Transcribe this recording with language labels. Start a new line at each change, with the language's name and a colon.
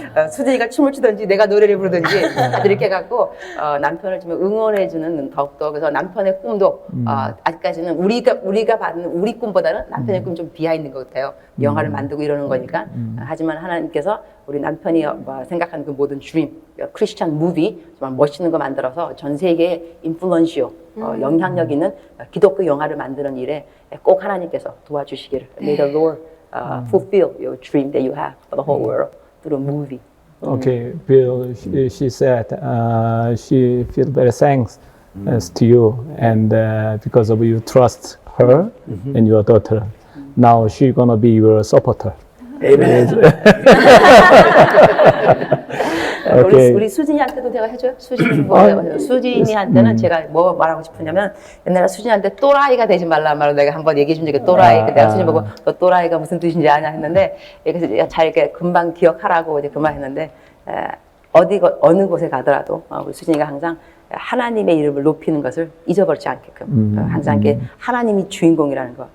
Korean: 수진이가 춤을 추든지 내가 노래를 부르든지 이렇게 해갖고 남편을 좀 응원해주는 더욱더 그래서 남편의 꿈도 아직까지는 우리가 받는 우리 꿈보다는 남편의 꿈이 좀 비하있는 것 같아요. 영화를 만들고 이러는 거니까. 하지만 하나님께서 우리 남편이 생각하는 그 모든 드림, 크리스찬 무비 정말 멋있는 거 만들어서 전 세계에 인플루언시오 영향력 있는 기독교 영화를 만드는 일에 꼭 하나님께서 도와주시기를.
English: May the Lord fulfill your dream that you have for the whole world through a movie. Okay, Bill, she said she feels very thanks to you, and because of you trust her and your daughter, now she's gonna be your supporter. Amen. Okay.
Korean: 우리 수진이한테도 제가 해줘요. 수진이한테는 제가 뭐 말하고 싶으냐면 옛날에 수진이한테 또라이가 되지 말라 말로 내가 한번 얘기해 준 적이 또라이. 내가 수진 보고 너 또라이가 무슨 뜻인지 아냐 했는데 그래서 잘 이렇게 금방 기억하라고 이제 그 말 했는데 어느 곳에 가더라도 우리 수진이가 항상 하나님의 이름을 높이는 것을 잊어버리지 않게끔 항상 이렇게 하나님이 주인공이라는 거.